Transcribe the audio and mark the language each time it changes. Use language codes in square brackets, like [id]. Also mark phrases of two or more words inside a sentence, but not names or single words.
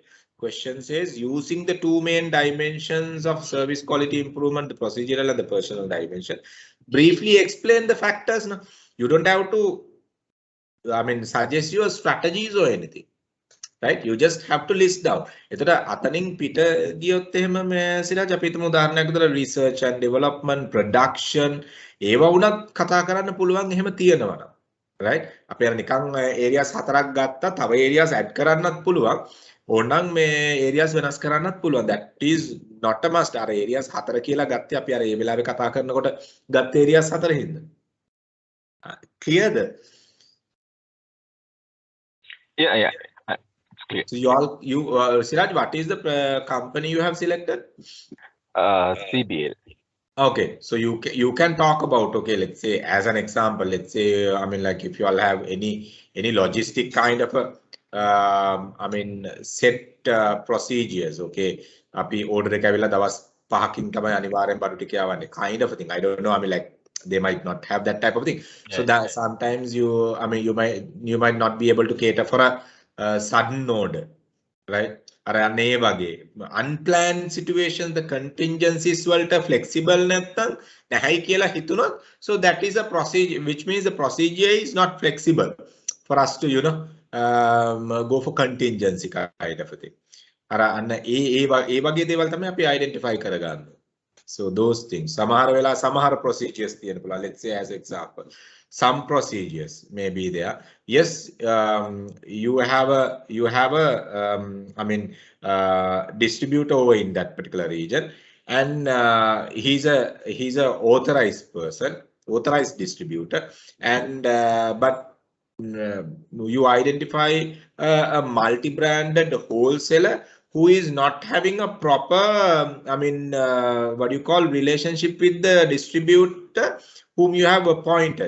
[en] Question says, using the two main dimensions of service quality improvement, the procedural and the personal dimension, briefly explain the factors. Now, you don't have to, I mean, suggest your strategies or anything, right? You just have to list down. [si] එතකොට අතනින් පිට ගියොත් එහෙම සිරාජ් අපි හිතමු උදාහරණයක් විතර [en] research and development, [si] production ඒවා වුණත් කතා කරන්න පුළුවන් එහෙම තියෙනවා නම්, right? අපි අර නිකන් areas හතරක් ගත්තා, තව [en] areas add [si] කරන්නත් පුළුවන්. ඕනනම් මේ areas වෙනස් කරන්නත් පුළුවන්. [en] That is not a must. [si] අර areas හතර කියලා ගත්තේ අපි අර ඒ වෙලාවේ කතා කරනකොට ගත්ත areas හතර හින්දා. [en] Clearද? Yeah. It's clear. So you Siraj, what is the company you have selected? CBL. Okay, so you can talk about, okay, let's say as an example, let's say, I mean, like if you all have any logistic kind of a I mean set procedures, [si] okay, අපි order එක ඇවිල්ලා දවස් 5කින් තමයි අනිවාර්යෙන් බඩු ටික යවන්නේ, [en] kind of a thing. I don't know, I mean, like they might not have that type of thing. Yeah, so that sometimes you, I mean, you might not be able to cater for a sudden order. right? Unplanned situations, the contingencies වලට flexible [si] නැත්නම් නැහැයි කියලා හිතුනොත්, [en] so that is a procedure, which means the procedure is not flexible for us to, go for contingency kind of a thing. [si] අන්න ඒ වගේ දේවල් තමයි අපි identify කරගන්න. [en] So those things. Samahara procedures [si] තියෙන පුළුවන්. [en] Let's say as example, some procedures may be there. Yes, you have a distributor over in that particular region, and he's a authorized person, authorized distributor, and but you identify a multi-branded wholesaler who is not having a proper, what you call relationship with the distributor whom you have appointed.